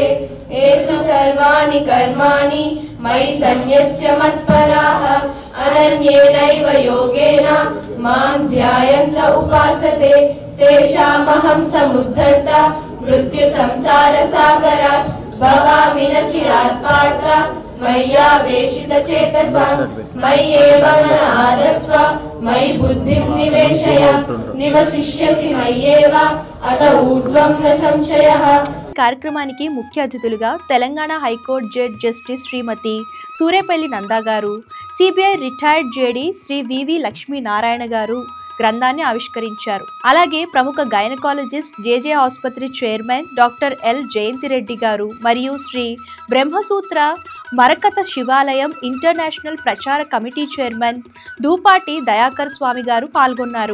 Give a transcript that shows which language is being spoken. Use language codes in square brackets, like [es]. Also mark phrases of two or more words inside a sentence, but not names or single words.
[sa] येषु सर्वाणि कर्माणि मयि सन्न्यस्य मत्पराः अनन्येनैव योगेन मां ध्यायन्त उपासते तेषामहं समुद्धर्ता मृत्युसंसारसागरात् भवामि न चिरात् पार्थ मय्यावेशितचेतसां मय्येव मन आदस्व मयि बुद्धिं निवेशय निवसिष्यसि मय्येव अत ऊर्ध्वं न संशयः। [te] కార్యక్రమానికి ముఖ్య అతిథులుగా తెలంగాణ హైకోర్టు జడ్జి జస్టిస్ శ్రీమతి సూరేపల్లి నందా గారు, సిబిఐ రిటైర్డ్ జేడీ శ్రీ వివి లక్ష్మీనారాయణ గారు గ్రంథాన్ని ఆవిష్కరించారు. అలాగే ప్రముఖ గైనకాలజిస్ట్ జేజే ఆసుపత్రి చైర్మన్ డాక్టర్ ఎల్ జయంతిరెడ్డి గారు మరియు శ్రీ బ్రహ్మసూత్ర మరకత శివాలయం ఇంటర్నేషనల్ ప్రచార కమిటీ చైర్మన్ దూపాటి దయాకర్ స్వామి గారు పాల్గొన్నారు.